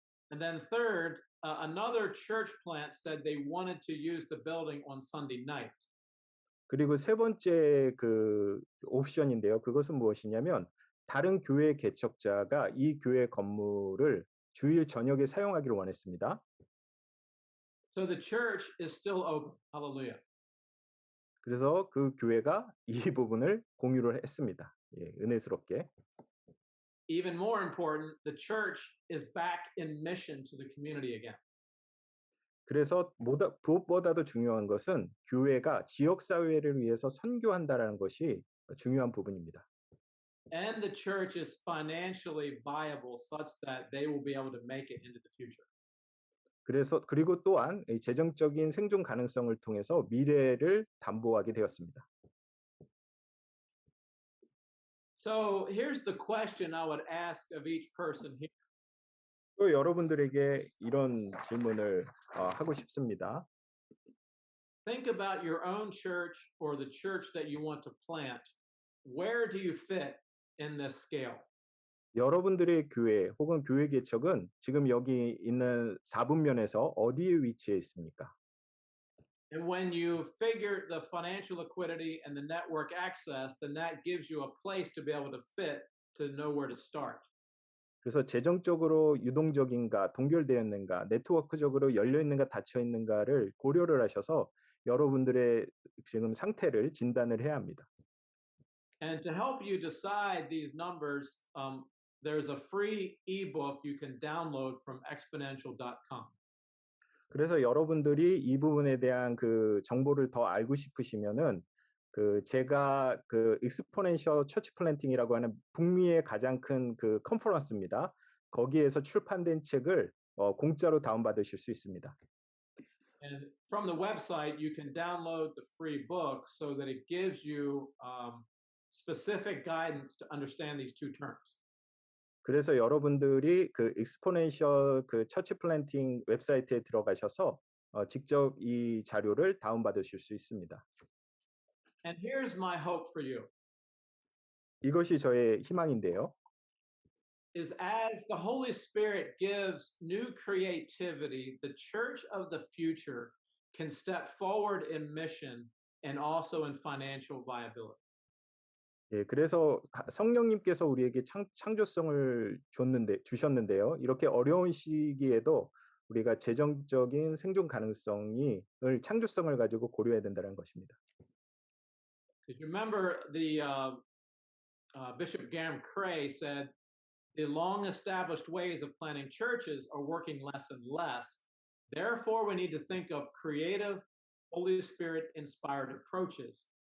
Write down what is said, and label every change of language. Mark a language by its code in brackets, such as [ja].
[en] And then third, another church plant said they wanted to use the building on Sunday night. [ko] 그리고 세 번째 그 옵션인데요. 그것은 무엇이냐면 다른 교회 개척자가 이 교회 건물을 주일 저녁에 사용하기를 원했습니다. [en] So the church is still open. Hallelujah. [ko] 그래서 그 교회가 이 부분을 공유를 했습니다. 예, 은혜스럽게. [en] Even more important, the church is back in mission to the community again. [ko] 그래서 무엇보다도 중요한 것은 교회가 지역 사회를 위해서 선교한다라는 것이 중요한 부분입니다. [en] And the church is financially viable such that they will be able to make it into the future. [ko] 그리고 또한 이 재정적인 생존 가능성을 통해서 미래를 담보하게 되었습니다. [en] So here's the question I would ask of each person here. [ko] 또 여러분들에게 이런 질문을 하고 싶습니다. [en] Think about your own church or the church that you want to plant. Where do you fit in this scale? [ko] 여러분들의 교회 혹은 교회 개척은 지금 여기 있는 4분면에서 어디에 위치해 있습니까? [en] And when you figure the financial liquidity and the network access, then that gives you a place to be able to fit to know where to start. [ko] 그래서 재정적으로 유동적인가, 동결되어 있는가, 네트워크적으로 열려 있는가, 닫혀 있는가를 고려를 하셔서 여러분들의 지금 상태를 진단을 해야 합니다. [en] And to help you decide these numbers, there's a free ebook you can download from exponential.com. [ko] 그래서 여러분들이 이 부분에 대한 그 정보를 더 알고 싶으시면은 제가 익스포넨셜 처치 플랜팅이라고 하는 북미의 가장 큰 그 컨퍼런스입니다. 거기에서 출판된 책을 공짜로 다운받으실 수 있습니다. [en] And from the website, you can download the free book so that it gives you specific guidance to understand these two terms. [ko] 그래서 여러분들이 그 익스포넨셜 처치 플랜팅 웹사이트에 들어가셔서 직접 이 자료를 다운받으실 수 있습니다. [en] And here's my hope for you. [ko] 이것이 저의 희망인데요. [en] Is as the Holy Spirit gives new creativity, the church of the future can step forward in mission and also in financial viability. [ko] 예, 그래서 성령님께서 우리에게 창조성을 주셨는데요. 이렇게 어려운 시기에도 우리가 재정적인 생존 가능성을 창조성을 가지고 고려해야 된다는 것입니다. [en] Because you remember the Bishop Graham Cray said, the long-established ways of planning churches are working less and less. Therefore, we need to think of creative, Holy Spirit-inspired approaches.